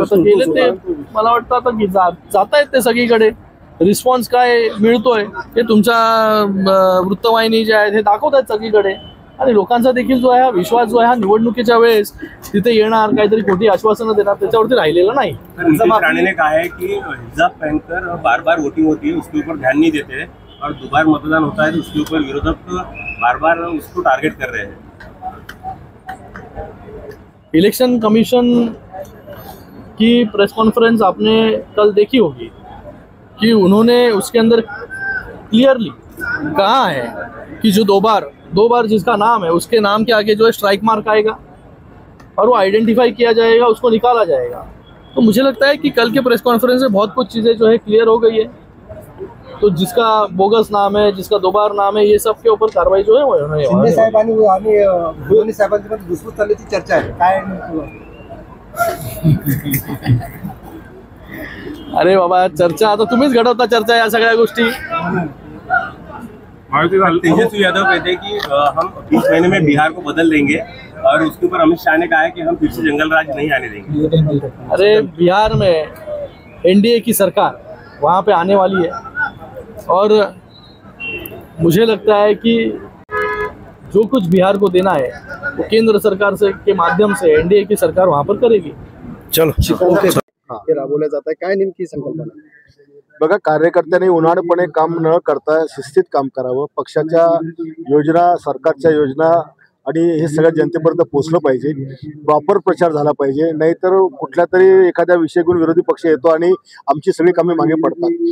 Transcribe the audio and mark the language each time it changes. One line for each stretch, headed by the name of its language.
Marathi: आता गेले ते, मला वाटतं आता जात आहेत ते सगळीकडे. रिस्पॉन्स काय मिळतोय हे तुमच्या वृत्तवाहिनी जे आहेत हे दाखवत आहेत सगळीकडे. आणि लोकांचा देखील जो आहे हा विश्वास जो आहे हा निवडणुकीच्या वेळेस तिथे येणार काहीतरी खोटी आश्वासनं देणार त्याच्यावरती राहिलेला नहीं.
Hindi: नीतीश राणे ने कहा है कि हिजाब पहनकर बार बार वोटिंग होती है, उसके ऊपर ध्यान नहीं देते और दोबारा मतदान होता है तो उसके ऊपर विरोधक बार बार उसको टारगेट कर रहे हैं. इलेक्शन कमीशन की प्रेस कॉन्फ्रेंस आपने कल देखी होगी कि उन्होंने उसके अंदर क्लियरली कहा है कि जो दो बार जिसका नाम है उसके नाम के आगे जो है स्ट्राइक मार्क आएगा और वो आइडेंटिफाई किया जाएगा, उसको निकाला जाएगा. तो मुझे लगता है कि कल के प्रेस कॉन्फ्रेंस में बहुत कुछ चीज़ें जो है क्लियर हो गई है. तो जिसका बोगस नाम है, जिसका 2 बार नाम है, ये सब के ऊपर कार्रवाई जो है वो होने
Marathi: शिंदे साहेबांनी दोन्ही साहेबांची घुसखोरी चालल्याची चर्चा आहे काय? अरे बाबा, चर्चा आता तुम्हीच घडवता चर्चा या सगळ्या गोष्टी.
Hindi: तेजस्वी यादव कहते हैं कि हम 20 महीने में बिहार को बदल देंगे और उसके ऊपर अमित शाह ने कहा है कि हम फिर से जंगल राज नहीं आने देंगे. अरे बिहार में एनडीए की सरकार वहाँ पे आने वाली है और मुझे लगता है कि जो कुछ बिहार को देना है वो केंद्र सरकार से के माध्यम से एनडीए की सरकार वहाँ पर करेगी.
Marathi: हे राबवल्या जात आहे, काय नेमकी संकल्पना? बघा, कार्यकर्त्यांनी उन्हाळपणे काम न करता शिस्तीत काम करावं. पक्षाच्या योजना, सरकारच्या योजना आणि हे सगळ्या जनतेपर्यंत पोहोचलं पाहिजे. प्रॉपर प्रचार झाला पाहिजे, नाहीतर कुठल्या तरी एखाद्या विषय घेऊन विरोधी पक्ष येतो आणि आमची सगळी कामे मागे पडतात.